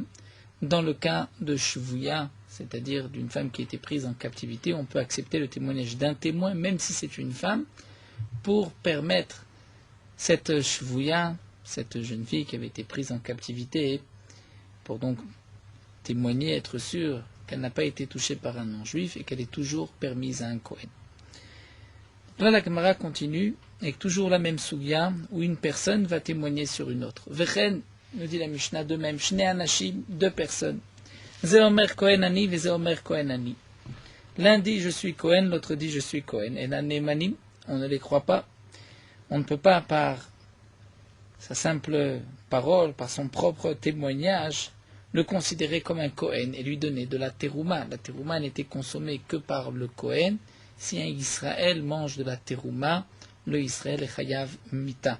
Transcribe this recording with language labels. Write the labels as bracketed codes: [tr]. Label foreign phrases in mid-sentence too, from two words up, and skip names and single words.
[fr] Dans le cas de Shvuya, c'est-à-dire d'une femme qui a été prise en captivité, on peut accepter le témoignage d'un témoin, même si c'est une femme, pour permettre cette Shvuya, cette jeune fille qui avait été prise en captivité, pour donc témoigner, être sûr qu'elle n'a pas été touchée par un non-juif et qu'elle est toujours permise à un Kohen. Là, la Gemara continue avec toujours la même sougya où une personne va témoigner sur une autre. Vechen, nous dit la Mishnah de même, [he] שני אנשים, [fr] deux personnes. [he] זה אומר כהן אני, וזה אומר כהן אני. [fr] L'un dit je suis Kohen, l'autre dit je suis Kohen. Et [he] לא נאמנים, [fr] on ne les croit pas. On ne peut pas par sa simple parole, par son propre témoignage, le considérer comme un Kohen et lui donner de la terouma. La terouma n'était consommée que par le Kohen. Si un Israël mange de la terouma, le Israël est [he] חייב מיתה.